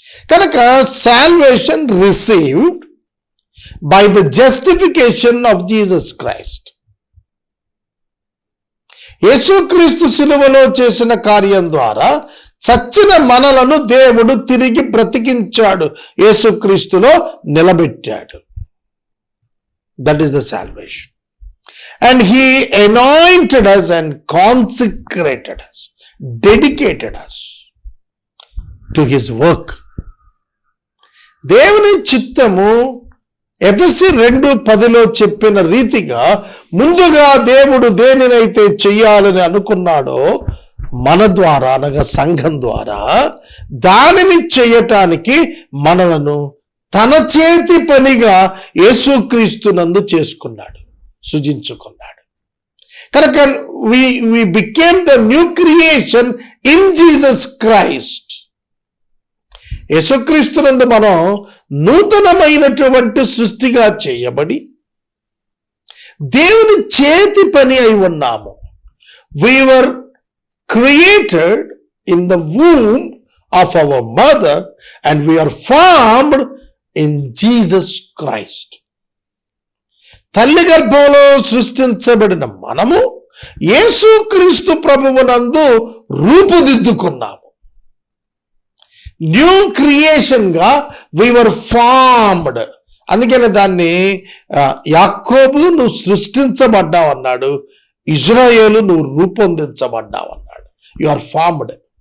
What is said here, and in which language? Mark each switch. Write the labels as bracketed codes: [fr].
[en] కనుక salvation received by the justification of Jesus Christ. [te] యేసుక్రీస్తు శిలువలో చేసిన కార్యం ద్వారా చచ్చిన మనలను దేవుడు తిరిగి బ్రతికించాడు, యేసుక్రీస్తులో నిలబెట్టాడు. [en] That is the salvation. And he anointed us and consecrated us, dedicated us to his work. [te] దేవుని చిత్తము ఎఫెసీ 2:10 చెప్పిన రీతిగా ముందుగా దేవుడు దేనినైతే చెయ్యాలని అనుకున్నాడో మన ద్వారా అనగా సంఘం ద్వారా దానిని చేయటానికి మనలను తన చేతి పనిగా యేసుక్రీస్తునందు చేసుకున్నాడు, సృజించుకున్నాడు. [en] కనుక we became the new creation in Jesus Christ. [te] యేసుక్రీస్తునందు మనం నూతనమైనటువంటి సృష్టిగా చేయబడి దేవుని చేతి పని అయి ఉన్నాము. [en] We were created in the womb of our mother and we are formed in Jesus Christ. [te] తల్లి గర్భంలో సృష్టించబడిన మనము యేసుక్రీస్తు ప్రభువునందు రూపుదిద్దుకున్నాము. [en] New creation గా we were formed. [te] అందుకని దాన్ని యాకోబు నువ్వు సృష్టించబడ్డావు అన్నాడు, ఇజ్రాయేలు నువ్వు రూపొందించబడ్డావు అన్నాడు. [en] You are formed.